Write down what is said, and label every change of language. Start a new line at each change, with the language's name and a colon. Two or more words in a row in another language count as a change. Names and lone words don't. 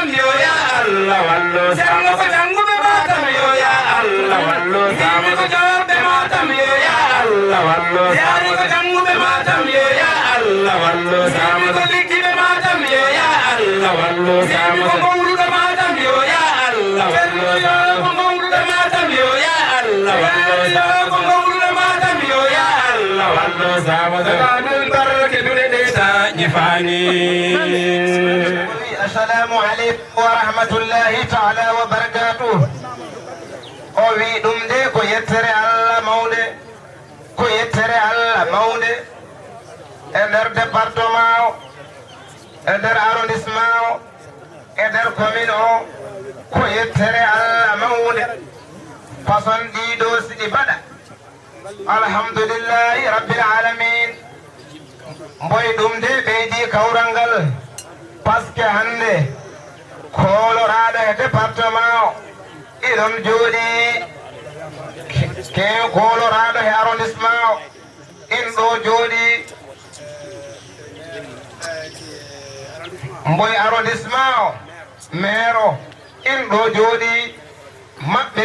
Fula: yo ya allah wallu ceerno ko janguɓe madam yo ya allah wallu ngimi ko jobɓe madam yo ya allah wallu yaari ko janguɓe madam yo ya allah wallu ngimi ko liggiɓe madam yo ya allah wallu ngimi ko mawruɗo madam yo ya allah wallu ko mawruɗo madam yo ya allah wallu ko mawruɗo madam yo ya allah wallu samadul barke duɗeɗe ta ñifani.
Arabic: السلام عليكم ورحمة الله تعالى وبركاته.
Fula: O wi ɗum de ko yettere Allah mawde ko yettere Allah mawde e nder département o e nder arrondissement o e nder commune o ko yettere Allah mawde façon ɗiɗo siɗi mbaɗa
Arabic: الحمد لله رب العالمين
Fula: mboy ɗum de ɓeydi kawral ngal par ce que hande koloraɗo e département o iɗon jooɗi kew koloraɗo e arrondissement o in ɗo jooɗi mboy arrondissement o maire o in ɗo jooɗi maɓɓe